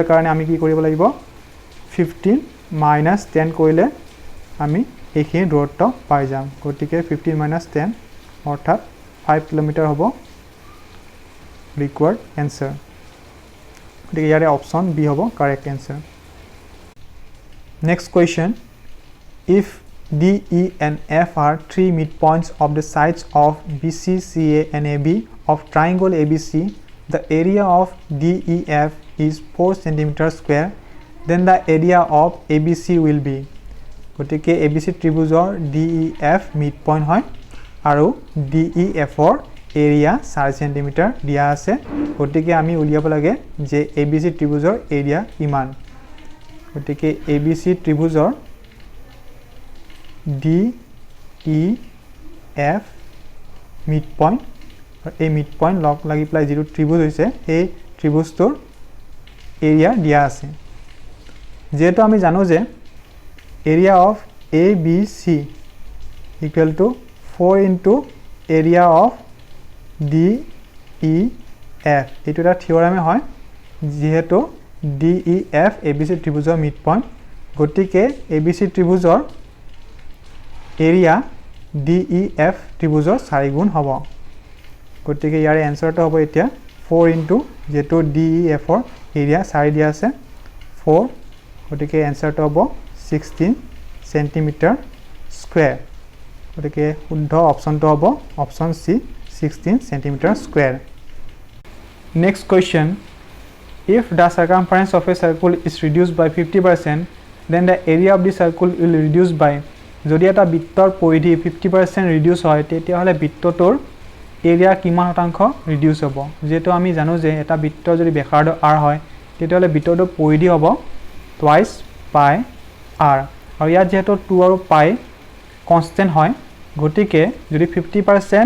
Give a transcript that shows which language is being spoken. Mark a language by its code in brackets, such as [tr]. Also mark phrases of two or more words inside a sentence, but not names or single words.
[as] কাৰণে আমি কি কৰিব লাগিব 15 - 10 কৰিলে আমি এইখিনি দূৰত্ব পাই যাম গতিকে 15 - 10 অৰ্থাৎ 5 কিলোমিটাৰ হ'ব [en] required answer [as] গতিকে ইয়াৰে [en] option B [as] হ'ব [en] correct answer next question if D, E and F are three midpoints of the sides of BC, CA and AB of triangle ABC. The area of DEF is 4 cm square. Then the area of ABC will be. [as] গতিকে ABC ত্ৰিভুজৰ DEF midpoint হয় আৰু DEF ৰ এৰিয়া 4 cm দিয়া আছে গতিকে আমি উলিয়াব লাগে যে ABC ত্ৰিভুজৰ এৰিয়া কিমান গতিকে ABC ত্ৰিভুজৰ DEF midpoint এই midpoint লগ লাগি প্লাই যেটো ত্ৰিভুজ হৈছে এই ত্ৰিভুজটোৰ এৰিয়া দিয়া আছে যেটো আমি জানো যে [en] area of [as] ABC [en] equal to 4 into area of DEF [as] এইটো এটা থিওৰামে হয় যেহেতু DEF ABC ত্ৰিভুজৰ midpoint গতিকে ABC ত্ৰিভুজৰ এৰিয়া DEF ত্ৰিভুজৰ 4 গুণ হ'ব গতিকে ইয়াৰ এনসাৰটো হ'ব এতিয়া 4 into যেটো DEF ৰ এৰিয়া 4 দিয়া আছে 4 গতিকে এনসাৰটো হ'ব 16 [en] centimeter square [as] গতিকে শুদ্ধ অপচনটো হ'ব [en] option C [as] 16 [en] centimeter square next question if the circumference of a circle is reduced by 50% then the area of the circle will reduce by [as] যদি এটা বৃত্তৰ পৰিধি 50% ৰিডিউস হয় তেতিয়া হলে বৃত্তটোৰ এৰিয়া কিমান শতাংশ ৰিডিউস হ'ব যেটো আমি জানো যে এটা বৃত্তৰ যদি ব্যাসাৰ্ধ r হয় তেতিয়া হলে বৃত্তটোৰ পৰিধি হ'ব [en] twice pi r [as] আৰু ইয়াত যেটো 2 আৰু পাই কনস্ট্যান্ট হয় গতিকে যদি 50%